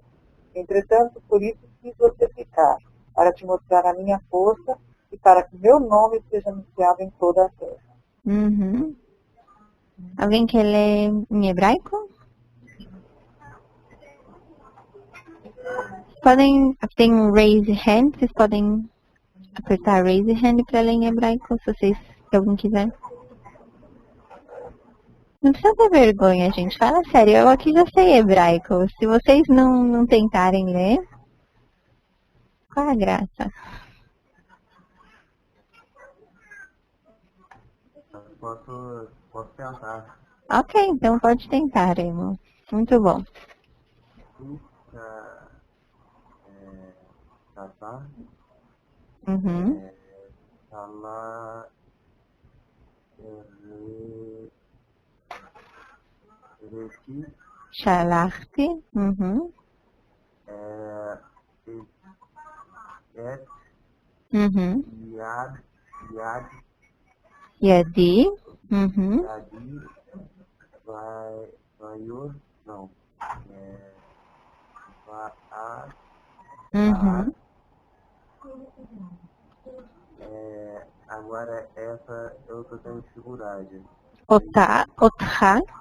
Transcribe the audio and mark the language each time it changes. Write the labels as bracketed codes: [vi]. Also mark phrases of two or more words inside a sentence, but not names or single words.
[pt] Entretanto, por isso quis você ficar, para te mostrar a minha força, e para que meu nome seja anunciado em toda a terra. Uhum. Alguém quer ler em hebraico? Tem um [en] raise hand, [pt] vocês podem apertar [en] raise hand [pt] para ler em hebraico, se alguém quiser. Não precisa ter vergonha, gente. Fala sério, eu aqui já sei hebraico. Se vocês não tentarem ler, qual é a graça? Posso tentar. Ok, então pode tentar, irmão. Muito bom. Tá. Uhum. Shalachti. Uhum. Uhum. Yadi. Uhum. Uhum. Agora essa eu tô tendo dificuldade. [he] Otha. Otha,